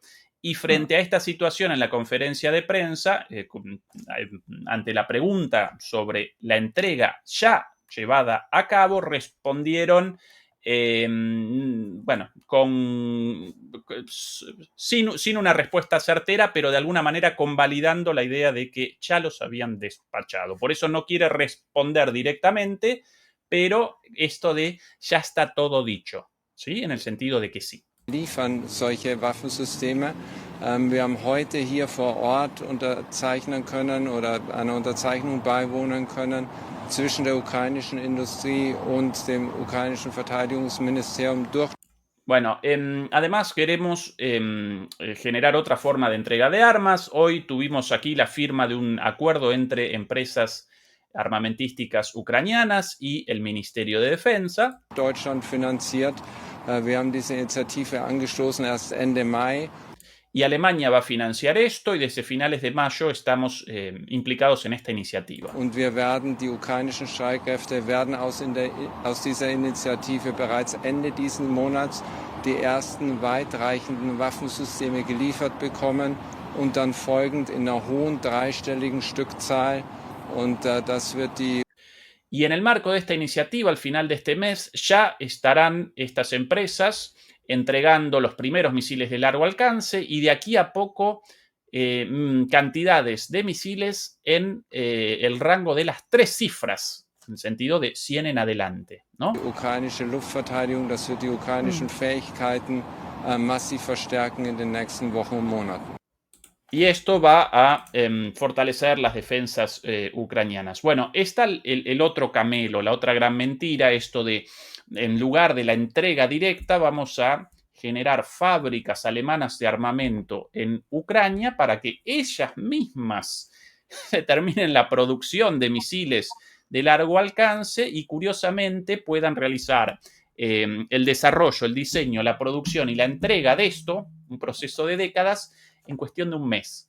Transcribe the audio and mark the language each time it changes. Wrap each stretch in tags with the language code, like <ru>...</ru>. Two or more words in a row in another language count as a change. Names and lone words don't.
<es>Y frente a esta situación en la conferencia de prensa, ante la pregunta sobre la entrega ya llevada a cabo, respondieron sin una respuesta certera, pero de alguna manera convalidando la idea de que ya los habían despachado. Por eso no quiere responder directamente, pero esto de ya está todo dicho, ¿sí? En el sentido de que sí.</es> <de>liefern solche Waffensysteme. Wir haben heute hier vor Ort unterzeichnen können oder einer Unterzeichnung beiwohnen können zwischen der ukrainischen Industrie und dem ukrainischen Verteidigungsministerium durch.</de> <es>Bueno, además queremos generar otra forma de entrega de armas. Hoy tuvimos aquí la firma de un acuerdo entre empresas armamentísticas ucranianas y el Ministerio de Defensa.</es> <de>Deutschland finanziert. Wir haben diese Initiative angestoßen erst Ende Mai.</de> <es>Y Alemania va a financiar esto y desde finales de mayo estamos implicados en esta iniciativa.</es> <de>Und wir werden, die ukrainischen Streitkräfte werden aus dieser Initiative bereits Ende diesen Monats die ersten weitreichenden Waffensysteme geliefert bekommen und dann folgend in einer hohen dreistelligen Stückzahl. Und das wird die</de> <es>Y en el marco de esta iniciativa, al final de este mes, ya estarán estas empresas entregando los primeros misiles de largo alcance y de aquí a poco cantidades de misiles en el rango de las 3 cifras, en el sentido de 100 en adelante, ¿no?</es> <de>Die ukrainische Luftverteidigung, das wird die ukrainischen Fähigkeiten massiv verstärken in den nächsten Wochen und Monaten.</de> <es>Y esto va a fortalecer las defensas ucranianas. Bueno, está el otro camelo, la otra gran mentira, esto de, en lugar de la entrega directa, vamos a generar fábricas alemanas de armamento en Ucrania para que ellas mismas determinen la producción de misiles de largo alcance y, curiosamente, puedan realizar el desarrollo, el diseño, la producción y la entrega de esto, un proceso de décadas, en cuestión de un mes.</es>